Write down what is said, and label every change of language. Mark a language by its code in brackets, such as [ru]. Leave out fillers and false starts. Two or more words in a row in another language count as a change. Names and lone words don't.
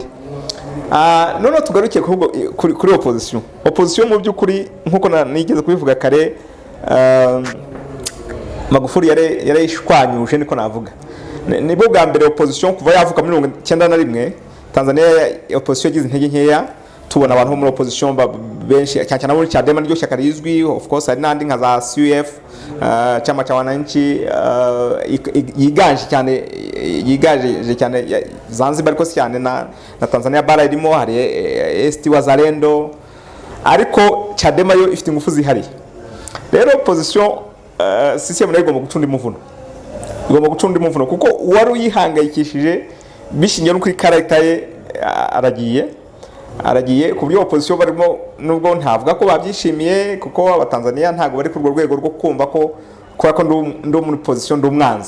[rw] None tugarukiye kuri opposition mu by'ukuri nkuko nigeze kubivuga kare, Magufuli yarayishwanyuje niko navuga. Nibwo bwa mbere opposition kuva yavuka muri 1991 Tanzania opposition yagize intege nkeya, tubona abantu bo muri opposition benshi cyane cyane muri Chadema niryo shyaka rizwi, [en] of course [rw] hari n'andi nka za CUF, [sw] chama cha wananchi, [rw] yigaje cyane Zanzibar ariko cyane na Tanzania bara irimo, hari ST Wazalendo, ariko Chadema yo ifite ingufu zihari. Rero opposition CCM nayo igomba gucunda imuvuno, kuko uwari uyihangayikishije bishingiye no kuri character ye aragiye ku buryo opposition barimo, nubwo ntavuga ko babyishimiye kuko abatanzania ntago bari ku rwego rwo kumva ko ndo muri position ndumwanzi.